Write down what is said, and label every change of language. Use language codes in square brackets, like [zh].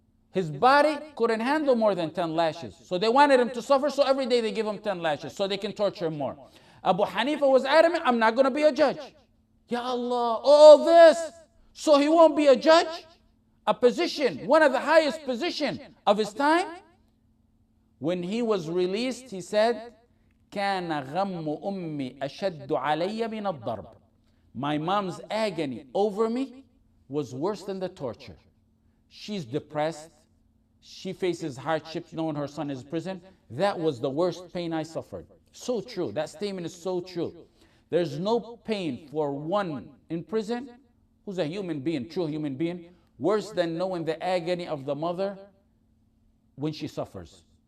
[en] His body couldn't handle more than 10 lashes. So they wanted him to suffer, so every day they give him 10 lashes, so they can torture him more. Abu Hanifa was adamant, I'm not going to be a judge. Ya Allah, all this, so he won't be a judge? A position, one of the highest positions of his time? When he was released, he said, [ar] كان غم أمي أشد علي من الضرب. [en] My mom's agony over me was worse than the torture. She's depressed. She faces hardships knowing her son is in prison. That was the worst pain I suffered. So true. That statement is so true. There's no pain for one in prison who's a human being, true human being, worse than knowing the agony of the mother when she suffers.